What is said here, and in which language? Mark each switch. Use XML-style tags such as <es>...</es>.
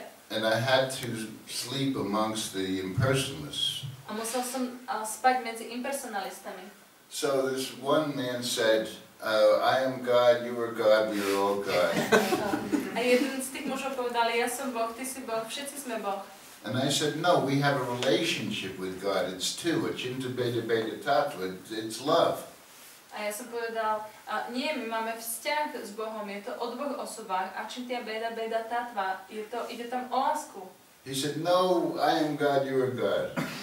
<en>And I had to sleep amongst the impersonalists.</en> <sk>A musel som spať medzi impersonalistami.</sk> <en>So this one man said, I am God, you are God, we are all God.</en> <sk>A jeden z tých mužov povedal, ja som Boh, ty si Boh, všetci sme Boh.</sk> <en>And I said, no, we have a relationship with God. It's two. It's it's love.</en> <sk>A ja som povedal, nie, my máme vzťah s Bohom, je to o dvoch osobách. A čintia beda tatva, ide tam o lásku.</sk> <en>He said, no, I am God, you are God.</en>